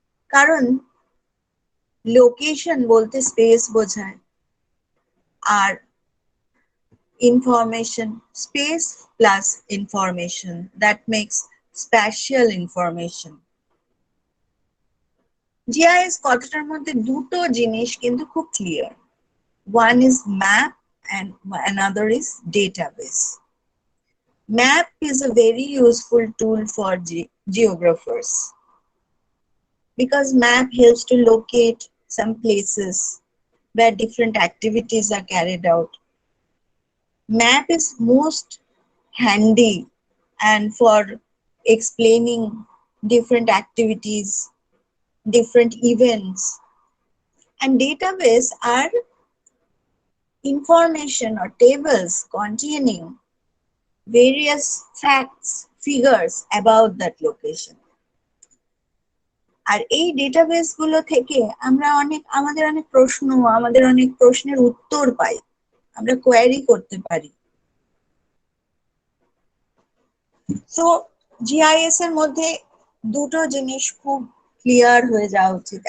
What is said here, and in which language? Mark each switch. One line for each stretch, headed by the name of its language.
Bangla: কারণ লোকেশন বলতে স্পেস বোঝায়, আর information space plus information, that makes spatial information. GIS কথাটার মধ্যে দুটো জিনিস কিন্তু খুব clear.
English: One is map and another is database. Map is a very useful tool for geographers because map helps to locate some places where different activities are carried out. Map is most handy and for explaining different activities, different events, and database are information or tables containing various facts, figures about that location.
Bangla: আর এই database গুলো থেকে আমরা আমাদের অনেক প্রশ্নের উত্তর পাই, আমরা query করতে পারি। তো জিআইএস এর মধ্যে দুটো জিনিস খুব ক্লিয়ার হয়ে যাওয়া উচিত।